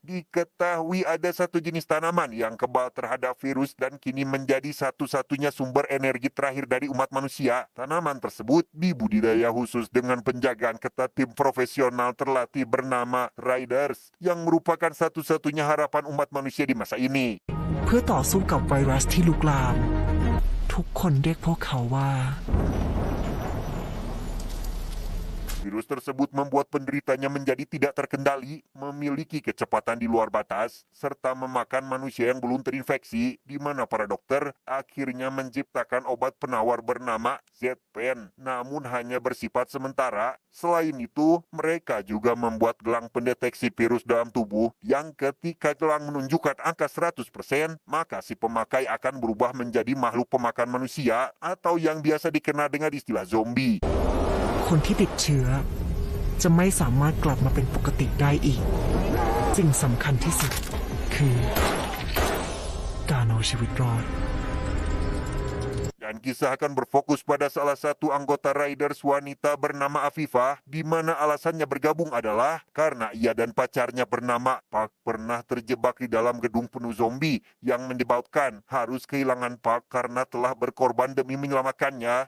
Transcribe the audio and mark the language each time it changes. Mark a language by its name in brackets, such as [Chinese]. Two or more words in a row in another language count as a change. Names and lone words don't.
[Indonesian] Diketahui ada satu jenis tanaman yang kebal terhadap virus dan kini menjadi satu-satunya sumber energi terakhir dari umat manusia. Tanaman tersebut dibudidaya khusus dengan penjagaan ketat tim profesional terlatih bernama Riders, yang merupakan satu-satunya harapan umat manusia di masa ini. [Thai] เพื่อต่อสู้กับไวรัสที่ลุกลาม ทุกคนเรียกพวกเขาว่า [Indonesian] Virus tersebut membuat penderitanya menjadi tidak terkendali, memiliki kecepatan di luar batas, serta memakan manusia yang belum terinfeksi, di mana para dokter akhirnya menciptakan obat penawar bernama Z-Pen, namun hanya bersifat sementara. Selain itu, mereka juga membuat gelang pendeteksi virus dalam tubuh, yang ketika gelang menunjukkan angka 100%, maka si pemakai akan berubah menjadi makhluk pemakan manusia, atau yang biasa dikenal dengan istilah zombie. [Thai] คนที่ติดเชื้อ จะไม่สามารถกลับมาเป็นปกติได้อีก สิ่งสำคัญที่สุด คือ การเอาชีวิตรอด [Indonesian] Dan kisah akan berfokus pada salah satu anggota Riders wanita bernama Afifah, di mana alasannya bergabung adalah karena ia dan pacarnya bernama Park pernah terjebak di dalam gedung penuh zombie yang menyebabkan harus kehilangan Park karena telah berkorban demi menyelamatkannya.